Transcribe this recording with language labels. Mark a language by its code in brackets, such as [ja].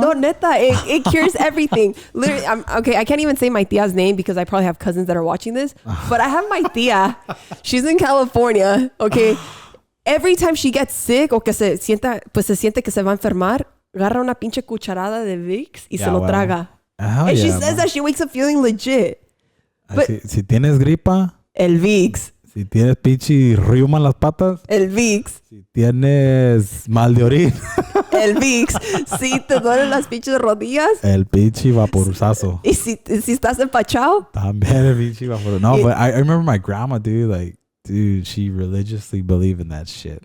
[en] No, neta, it cures everything. Literally, I can't even say my tia's name because I probably have cousins that are watching this. But I have my tia. She's in California, okay? every time she gets sick [es] o que se siente que se va a enfermar, agarra una pinche cucharada de Vicks y se lo traga. [en] And she says that she wakes up feeling legit. But [es] si tienes gripa, el Vicks. Si tienes pinche riuma en las patas, el Vicks. Si tienes mal de orina, el Vicks. Si te duelen las pinches rodillas, el pinche vaporuzazo. Y si estás empachado, también el pinche vaporuzazo. [en] No, but I remember my grandma, dude, she religiously believed in that shit.